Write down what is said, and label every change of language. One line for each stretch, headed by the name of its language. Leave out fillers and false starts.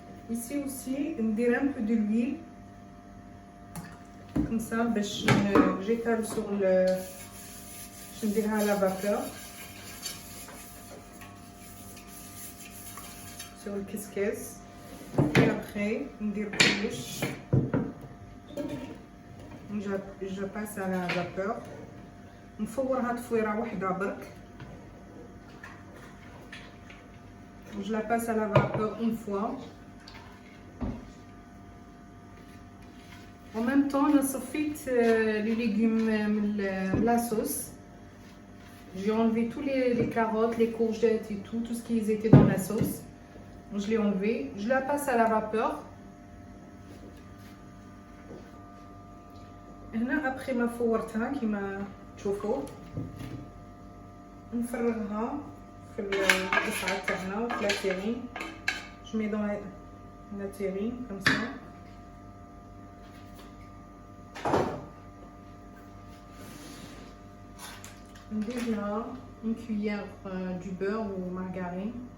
French: Ici aussi, ندير un peu de l'huile comme ça باش j'étale sur le باش نديرها à la vapeur sur le كسكس.
Arabic: et après ندير كلش.
French: je passe à la vapeur. نفورها تفويره واحده برك. je la passe à la vapeur une fois. En même temps, on a sorti les légumes de la sauce. J'ai enlevé tous les carottes, les courgettes et tout ce qui était dans la sauce. Je l'ai enlevé. Je la passe à la vapeur.
Arabic: Et là, après ma فورتها كما تشوفوا نفرغها في القصعة تاعنا وفي لا تيرين.
French: Je mets dans la terrine comme ça. ندير لها une cuillère du beurre ou margarine.